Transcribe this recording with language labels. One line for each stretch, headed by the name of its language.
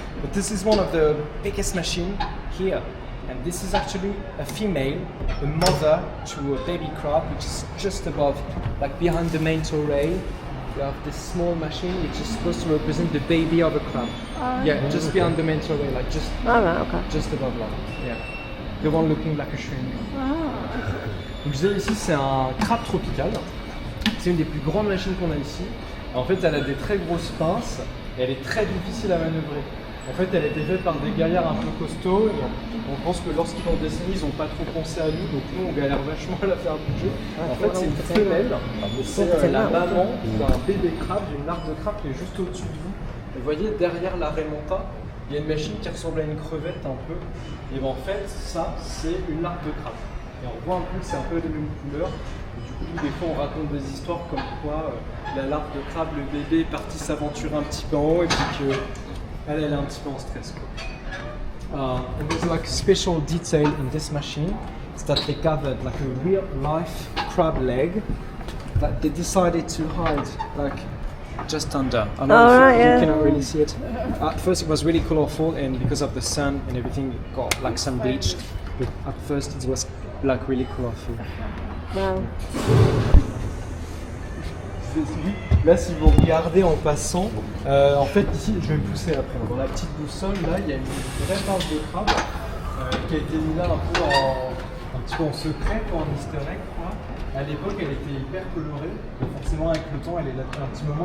English: But this is one of the biggest machines here. And this is actually a female, a mother to a baby crab, which is just above, like behind the main tow rail. You have this small machine which is supposed to represent the baby of a crab. Yeah, just behind the main tow rail, like just above là. Yeah. The one looking like a shrimp.
French: Donc je disais ici c'est un crabe tropical. C'est une des plus grandes machines qu'on a ici. En fait, elle a des très grosses pinces et elle est très difficile à manœuvrer. En fait, elle a été faite par des gaillards un peu costauds. On pense que lorsqu'ils l'ont dessinée, ils n'ont pas trop pensé à nous, donc nous on galère vachement à la faire bouger. En fait, c'est une femelle, c'est la maman d'un bébé crabe, d'une larve de crabe qui est juste au-dessus de vous. Et vous voyez, derrière la remonta, il y a une machine qui ressemble à une crevette un peu. Et bien en fait, ça, c'est une larve de crabe. Et on voit un peu que c'est un peu les mêmes couleurs. Et du coup, des fois, on raconte des histoires comme quoi la larve de crabe, le bébé, est parti s'aventurer un petit peu en haut et puis que elle est un petit peu en stress.
English: And there's like a special detail in this machine is that they gathered like a real life crab leg that they decided to hide like just under. I know you cannot really see it. At first it was really colorful and because of the sun and everything it got like some bleached. But at first it was like really colorful. Wow.
French: Là, si vous regardez en passant, en fait, ici, je vais me pousser après. Dans la petite boussole, là, il y a une vraie pince de crabe qui a été mise là un petit peu en secret, en easter egg, quoi. À l'époque, elle était hyper colorée. Et forcément, avec le temps, elle est là depuis un petit moment.